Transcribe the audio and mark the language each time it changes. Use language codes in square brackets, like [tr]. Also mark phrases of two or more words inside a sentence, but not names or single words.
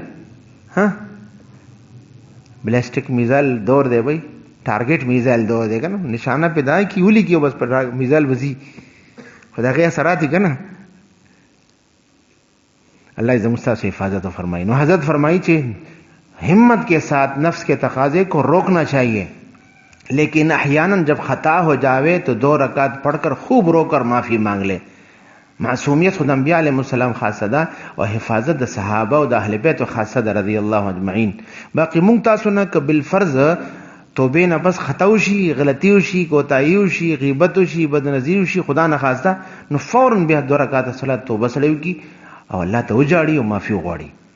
[ps] ها بلاسټیک میزایل دور دی بای، ټارګټ میزایل دور دی که نه، نشانه پې دا کې ولیکي او بس پر میزایل وځي، خو د هغې اثرات یې که نه. الله زموږ ستاسو حفاظت فرمائی. نو حضرت فرمائی چې [ur] ہمت کے ساتھ نفس کے تقاضے کو روکنا چاہیے، لیکن احیانا جب خطا ہو جاوے تو 2 رکعت پڑھ کر خوب رو کر معافی مانگ لے. [ps] معصومیت خود انبیاء [ar] علیہ السلام [ps] خاصه ده او حفاظت د صحابه او د اهل بیت خاصه ده [ar] رضی الله اجمعین. [ps] باقی مونږ تاسو نه که بالفرض توبه نه بس خطا وشي، غلطي وشي، کوتاهي وشي، غیبت وشي، بدنظری وشي، خدا نه خواسته نو فوراً بیا 2 رکعات صلات توبه سره وکي او الله ته وجاړي او معافي وغواړي.